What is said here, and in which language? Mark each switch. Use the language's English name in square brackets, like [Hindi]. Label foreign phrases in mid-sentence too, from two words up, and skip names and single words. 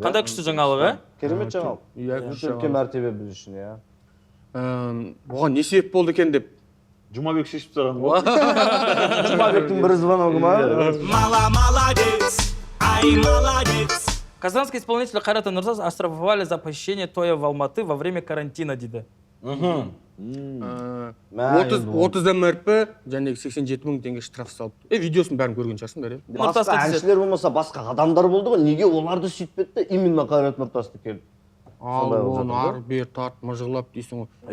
[Kazakh] Қандай күшті жаңалық, Керемет жаңалық. Үлкен мәртебе біз үшін, иә. Оған не себеп болды екен деп Жұмабек шешіп тастаған ғой. Жұмабектің бір звоногы ма? [Russian] Молодец, ай, молодец. Казанские исполнители Қайрат Нұртас оштрафовали за посещение тоя в Алматы во время карантина дейді. [Kazakh] 30 МРП және 87 мың теңге штраф салып. Видеосын бәрін көрген шығарсың бәрі. Басқа әншілер болмаса басқа адамдар болды ғой. Неге оларды сөйтпеді? Именно Қайрат Нұртасты келді. Ал оны ар бер тарт мыжғылап дейсің ғой.